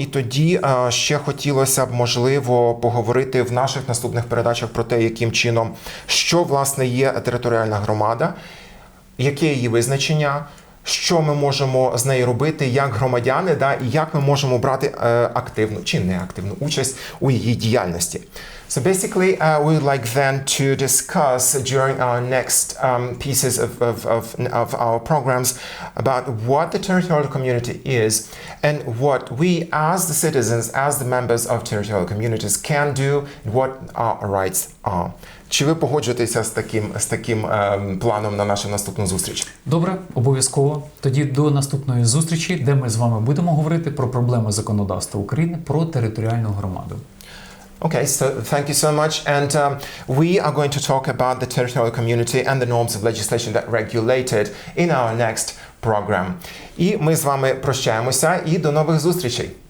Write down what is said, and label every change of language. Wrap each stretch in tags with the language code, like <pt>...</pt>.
<uk>І тоді ще хотілося б, можливо, поговорити в наших наступних передачах про те, яким чином, що, власне, є територіальна громада, яке її визначення, що ми можемо з нею робити як громадяни, і як ми можемо брати активну чи неактивну участь у її діяльності.</uk> <en>So basically, we would like then to discuss during our next pieces of our programs about what the territorial community is and what we as the citizens, as the members of territorial communities can do and what our rights are.</en> <uk>Чи ви погоджуєтеся з таким планом на нашу наступну зустріч? Добре, обов'язково. Тоді до наступної зустрічі, де ми з вами будемо говорити про проблеми законодавства України про територіальну громаду.</uk> <en>Okay, so thank you so much. And we are going to talk about the territorial community and the norms of legislation that regulate it in our next program.</en> <uk>І ми з вами прощаємося і до нових зустрічей.</uk>